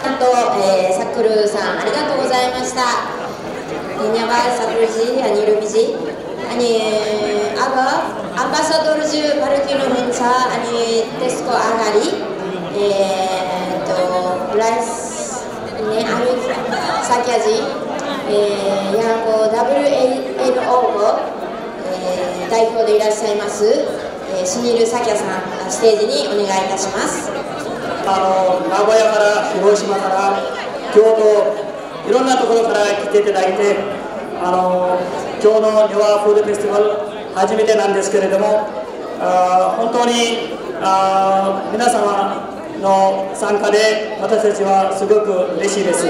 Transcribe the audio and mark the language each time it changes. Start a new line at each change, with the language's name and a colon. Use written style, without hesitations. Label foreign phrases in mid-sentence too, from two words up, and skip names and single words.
Japanese: サックルさんありがとうございました。
Nepali: धन्यवाद साकुर जी अनि रवि जी अनि अब एम्बासडरज्यू फर्किनु हुन्छ अनि त्यसको अगाडि राइस आमिर साक्याजी यहाँको WLO को
Japanese: 代表でいらっしゃいますシニルサキャさんステージにお願いいたします。名古屋から広島から京都いろんなところから来ていただいて、今日のネワーフードフェスティバル初めてなんですけれども、本当に皆様の参加で私たちはすごく嬉しいです。